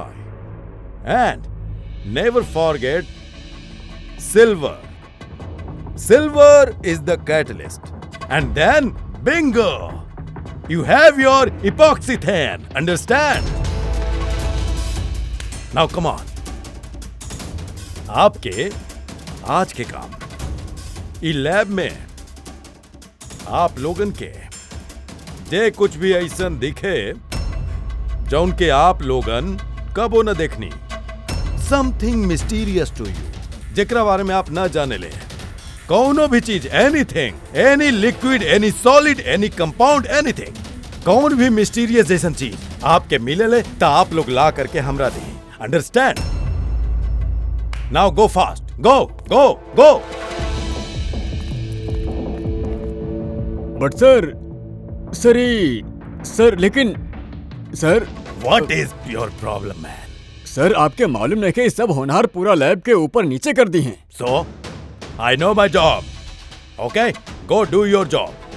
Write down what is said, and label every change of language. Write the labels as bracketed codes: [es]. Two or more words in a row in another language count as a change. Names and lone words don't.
[en] And never forget silver. Silver is the catalyst. And then bingo! You have your epoxythane. Understand? Now come on. [bho] आपके आज के काम ई लैब में आप लोगन के जे कुछ भी ऐसा दिखे जौन के आप लोगन कबो न देखनी, [en] something mysterious to you, [bho] जेकरा बारे में आप न जाने ले, कौनो भी चीज, [en] anything, any liquid, any solid, any compound, anything, [bho] कौन भी मिस्टीरियस जैसन चीज आपके मिले ले ता आप लोग ला करके हमरा दी। अंडरस्टैंड? [en] Now go fast, go go go. [bho] बट सर लेकिन सर, [en] What is your problem man? [bho] सर आपके मालूम नहीं कि सब होनहार पूरा लैब के ऊपर नीचे कर दी हैं। [en] So I know my job, OK, go do your job.